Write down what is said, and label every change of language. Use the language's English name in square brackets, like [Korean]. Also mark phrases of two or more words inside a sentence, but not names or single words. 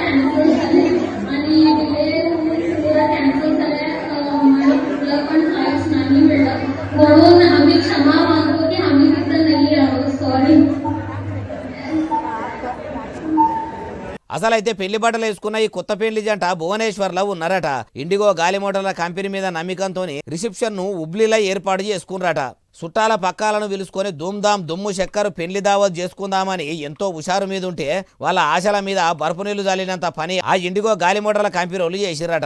[Marathi] कॅन्सल झाले आणि डिले पुरा कॅन्सल झाल्या. मला कुठला पण फ्लाईट्स नाही मिळत, म्हणून आम्ही क्षमा मागतो की आम्ही तिथं नाही आहोत. सॉरी. [Telugu] అసలైతే పెళ్లి బట్టలు వేసుకున్న ఈ కొత్త పెళ్లి జంట భువనేశ్వర్లో ఉన్నారట. ఇండిగో గాలి మోటార్ల కంపెనీ మీద నమ్మకంతో రిసెప్షన్ ను హుబ్లీలో ఏర్పాటు చేసుకున్నారట. చుట్టాల పక్కాలను పిలుచుకొని ధూమ్ధామ్ దుమ్ము చక్కరు పెళ్లి దావత్ చేసుకుందామని ఎంతో హుషారు మీద ఉంటే వాళ్ళ ఆశల మీద బర్ఫు నీళ్లు చల్లినంత పని ఆ ఇండిగో గాలి మోటార్ల కంపెనీ వాళ్ళు చేసిరట.